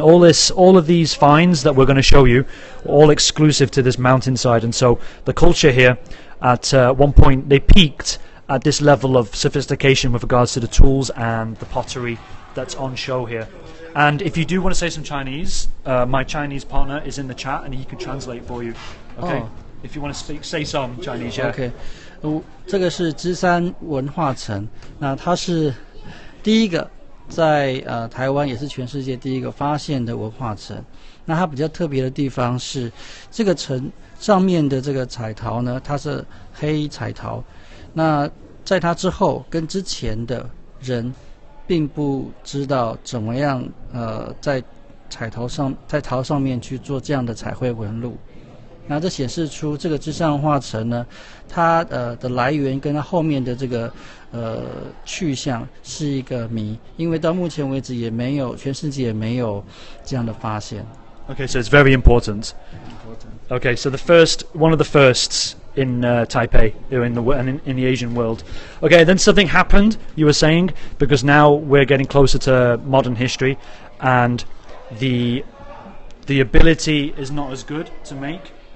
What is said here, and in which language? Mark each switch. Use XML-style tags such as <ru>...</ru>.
<en>All of these finds that we're going to show you, are all exclusive to this mountainside, and so the culture here at one point they peaked at this level of sophistication with regards to the tools and the pottery that's on show here. And if you do want to say some Chinese, my Chinese partner is in the chat and he can translate for you. Okay. If you want to say some Chinese, yeah. Okay.</en> <zh>这个是芝山文化城，那它是第一个在台湾，也是全世界第一个发现的文化城。那它比较特别的地方是，这个城上面的这个彩陶呢，它是黑彩陶。那在它之后跟之前的人，并不知道怎么样在陶上面去做这样的彩绘纹路。那这显示出这个芝山文化城呢，它的来源跟它后面的这个去向是一个谜，因为到目前为止也没有全世界也没有这样的发现。</zh> <en>Okay, so it's very important. Okay, so one of the firsts in Taipei, in the Asian world. Okay, then something happened. You were saying because now we're getting closer to modern history, and the ability is not as good to make.</en>